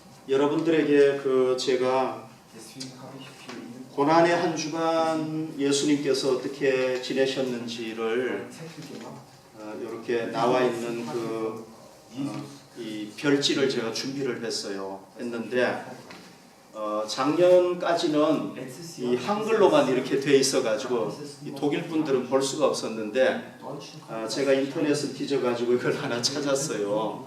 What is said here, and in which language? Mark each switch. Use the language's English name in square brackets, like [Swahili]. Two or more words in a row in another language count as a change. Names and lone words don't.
[Korean] 여러분들에게 제가 [German] Deswegen habe ich für ihn [Korean] 고난의 한 주간 예수님께서 어떻게 지내셨는지를 [German] einen Zettel gemacht. [Korean] 이렇게 나와 있는 이 별지를 제가 준비를 했는데 작년까지는 [German] Letztes [Korean] 이 [German] Jahr [Korean] 한글로만 이렇게 돼 있어가지고 이 독일 분들은 볼 수가 없었는데 제가 인터넷을 뒤져가지고 이걸 하나 찾았어요.